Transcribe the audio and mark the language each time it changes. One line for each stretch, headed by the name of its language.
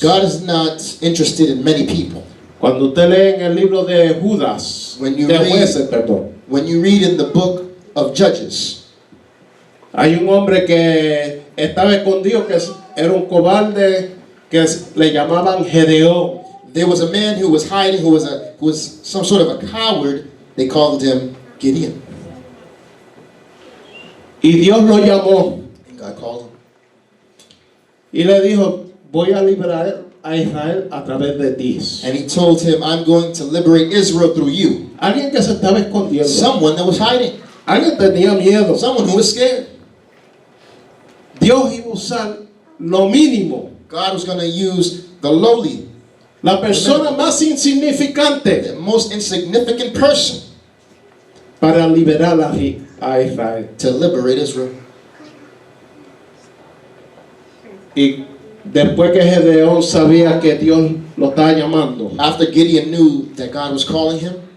English: God is not interested in many people.
Spanish: Cuando usted lee en el libro de Judas,
English: When you
Spanish: de
English: read-
Spanish: Jueces, perdón,
English: When you read in the book of Judges,
Spanish: hay un hombre que estaba escondido, que era un cobarde, que le llamaban Gedeón.
English: there was a man who was hiding, who was some sort of a coward. They called him Gideon.
Spanish: Y Dios lo llamó
English: And God called him.
Spanish: y le dijo, voy a liberar a Israel a través de ti.
English: And he told him, I'm going to liberate Israel through you.
Spanish: Alguien que se estaba escondiendo.
English: Someone that was hiding.
Spanish: Alguien tenía miedo.
English: Someone who was scared.
Spanish: Dios iba a usar lo mínimo.
English: God was going to use the lowly,
Spanish: La persona más insignificante
English: the most insignificant person
Spanish: para liberar a Israel.
English: to liberate Israel.
Spanish: Y después que Gedeón sabía que Dios lo estaba llamando,
English: After Gideon knew that God was calling him,